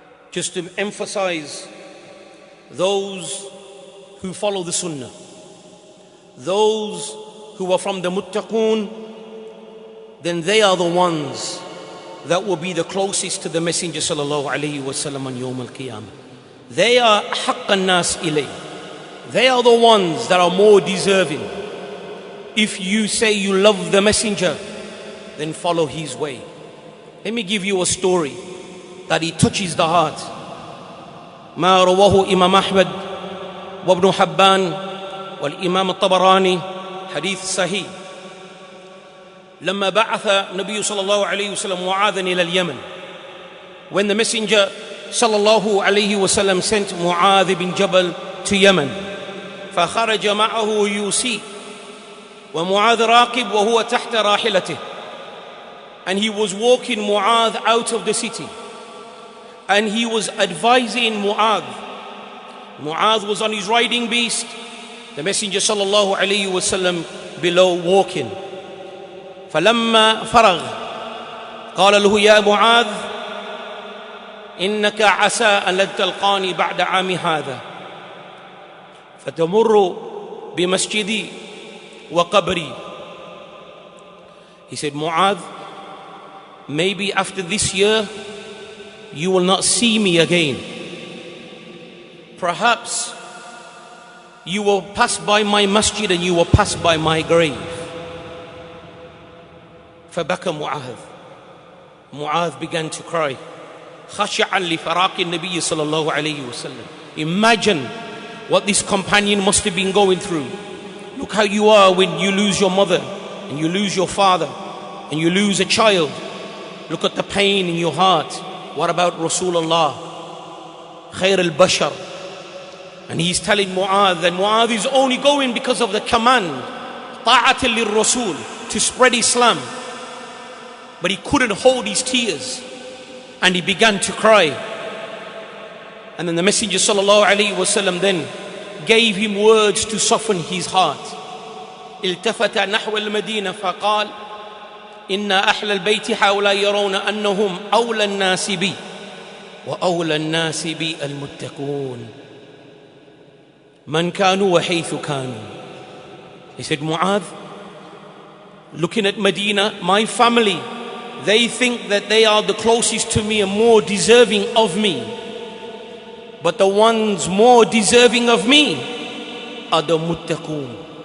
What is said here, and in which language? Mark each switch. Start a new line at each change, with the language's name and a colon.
English: Just to emphasize, those who follow the sunnah, those who are from the muttaqun, then they are the ones that will be the closest to the Messenger sallallahu alaihi wasallam on Yawm al-Qiyamah. They are
Arabic: haqqan nas ilay.
English: They are the ones that are more deserving. If you say you love the Messenger, then follow his way. Let me give you a story that it touches the heart.
Arabic: ما رواه إمام أحمد وابن حبان والإمام الطبراني حديث صحيح. لما بعث النبي صلى الله عليه وسلم معاذا إلى اليمن, when the messenger صلى الله عليه وسلم sent Mu'adh bin Jabal to Yemen, فخرج معه يوسي ومعاذ راكب وهو تحت راحلته, and he was walking Mu'adh out of the city, and he was advising Mu'adh.
English: Mu'adh was on his riding beast, the messenger صلى الله عليه وسلم below walking.
Arabic: فلما فرغ قال له يا معاذ إنك عسى أن لن تلقاني بعد عام هذا فتمر بمسجدي وقبري.
English: He said, Mu'adh, maybe after this year you will not see me again. Perhaps you will pass by my masjid and you will pass by my grave.
Arabic: فبكى معاذ.
English: Mu'adh began to cry.
Arabic: خشعا لفراق النبي صلى الله عليه وسلم.
English: Imagine what this companion must have been going through. Look how you are when you lose your mother and you lose your father and you lose a child. Look at the pain in your heart. What about Rasulullah, Khair al-Bashar? And he's telling Mu'adh that Mu'adh is only going because of the command,
Arabic: ta'atil lir-Rasul,
English: to spread Islam. But he couldn't hold his tears and he began to cry. And then the Messenger sallallahu alaihi wasallam then gave him words to soften his heart.
Arabic: التفت نحو المدينة فقال إن أهل البيت حولا يرون أنهم أولى الناس بي وأولى الناس بي المتقون من كانوا وحيث كانوا.
English: He said, Mu'adh, looking at Medina, my family, they think that they are the closest to me and more deserving of me. But the ones more deserving of me are the muttaqoon.